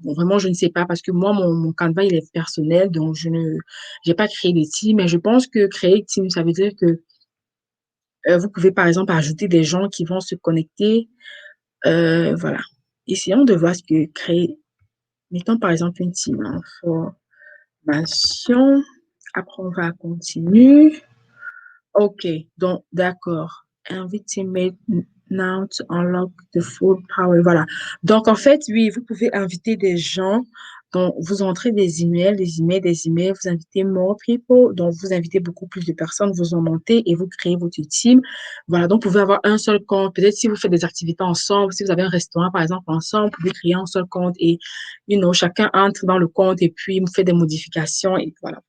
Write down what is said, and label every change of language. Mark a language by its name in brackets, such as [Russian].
[French] Bon, vraiment, je ne sais pas parce que moi, mon Canva, il est personnel, donc j'ai pas créé de team, mais je pense que créer une team, ça veut dire que vous pouvez, par exemple, ajouter des gens qui vont se connecter. Voilà. Essayons de voir ce que créer. Mettons, par exemple, une team information. Après, on va continuer. OK. Donc, d'accord. [English] Invite teammate now to unlock the full power. [French] Voilà. Donc, en fait, oui, vous pouvez inviter des gens. Donc, vous entrez des emails, vous invitez [English] more people. [French] Donc, vous invitez beaucoup plus de personnes, vous en montez et vous créez votre team. Voilà. Donc, vous pouvez avoir un seul compte. Peut-être si vous faites des activités ensemble, si vous avez un restaurant, par exemple, ensemble, vous pouvez créer un seul compte et, chacun entre dans le compte et puis vous fait des modifications et voilà.